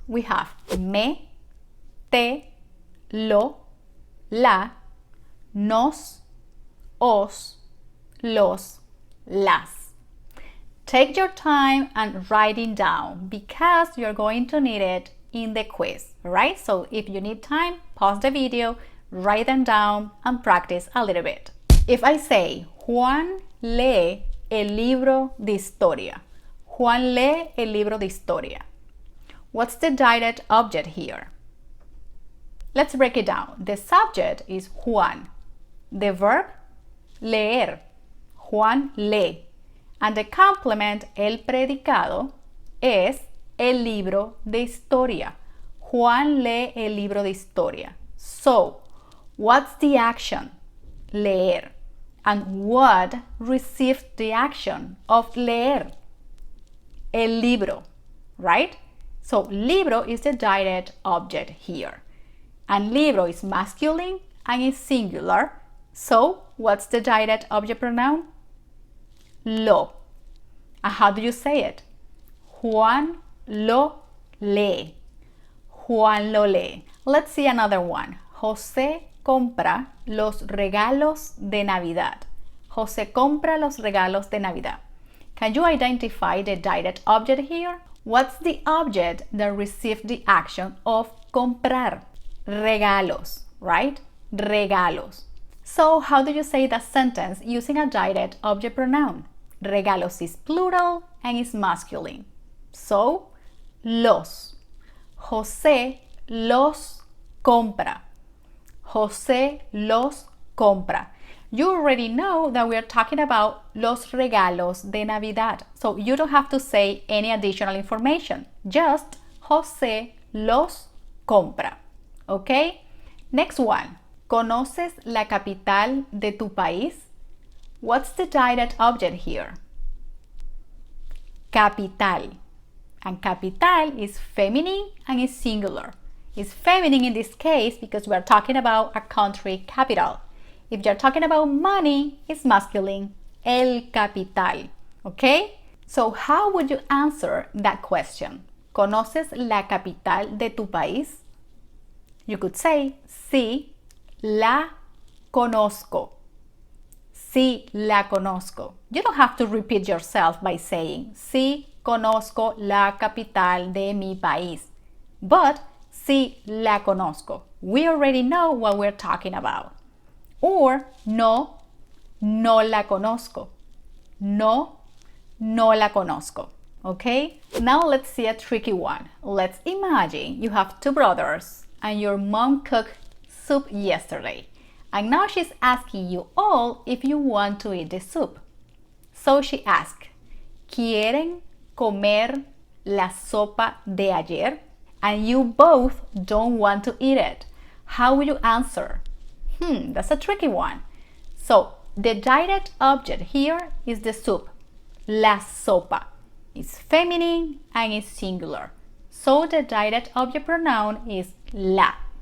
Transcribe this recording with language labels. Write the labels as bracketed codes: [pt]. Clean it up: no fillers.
[en] We have me, te, lo, la, nos, os, los, las. Take your time and write it down because you're going to need it in the quiz, all right? So if you need time, pause the video, write them down, and practice a little bit. If I say, [es] Juan lee el libro de historia. Juan lee el libro de historia. [en] What's the direct object here? Let's break it down. The subject is Juan. The verb, leer. [es] Juan lee. [en] And the complement, [es] el predicado, es el libro de historia. Juan lee el libro de historia. [en] So, what's the action? Leer. And what received the action of leer? [es] El libro, [en] right? So, libro is the direct object here. And libro is masculine and is singular. So, what's the direct object pronoun? [es] Lo. [en] And how do you say it? [es] Juan lo lee. Juan lo lee. [en] Let's see another one. [es] José compra los regalos de Navidad. José compra los regalos de Navidad. [en] Can you identify the direct object here? What's the object that received the action of comprar? Regalos, right? Regalos. So how do you say that sentence using a direct object pronoun? Regalos is plural and is masculine. So, los. [es] José los compra. José los compra. [en] You already know that we are talking about [es] los regalos de Navidad. [en] So you don't have to say any additional information. Just [es] José los compra. [en] Okay? Next one. [es] ¿Conoces la capital de tu país? [en] What's the direct object here? Capital. And capital is feminine and is singular. It's feminine in this case because we are talking about a country capital. If you're talking about money, it's masculine. El capital. Okay? So how would you answer that question? [es] ¿Conoces la capital de tu país? [en] You could say, [es] sí, la conozco. Sí, la conozco. [en] You don't have to repeat yourself by saying, [es] sí, conozco la capital de mi país. But, sí, la conozco. [en] We already know what we're talking about. Or, [es] no, no la conozco. No, no la conozco. Okay? [en] Now let's see a tricky one. Let's imagine you have two brothers and your mom cooked soup yesterday. And now she's asking you all if you want to eat the soup. So she asked, [es] ¿Quieren comer la sopa de ayer? [en] And you both don't want to eat it. How will you answer? That's a tricky one. So the direct object here is the soup, la sopa. It's feminine and it's singular. So the direct object pronoun is la.